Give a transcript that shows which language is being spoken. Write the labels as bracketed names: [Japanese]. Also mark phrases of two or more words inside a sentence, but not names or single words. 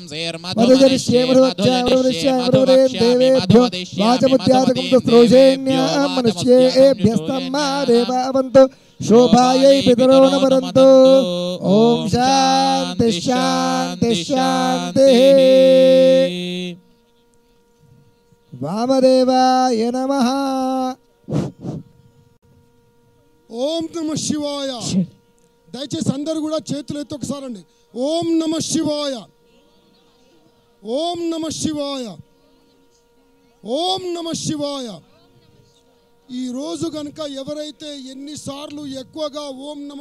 [Sanskrit] मधुजरिष्ये मधुवच्चे देवेभ्यो वाचमुद्यातकं स्रोषेण्या मनुष्येभ्यस्तं मा देवावन्तु शोभायै पितरो न वरन्तु ओम शांति शांति शांति वामदेवाय नमः ఓం నమ శివాయ [Telugu] దయచేసి అందరూ కూడా చేతులు ఎత్తి ఒకసారి అండి [Sanskrit] ఓం నమ శివాయ ఓం నమ శివాయ ఓం నమ శివాయ [Telugu] ఈ రోజు గనుక ఎవరైతే ఎన్నిసార్లు ఎక్కువగా [Sanskrit] ఓం నమ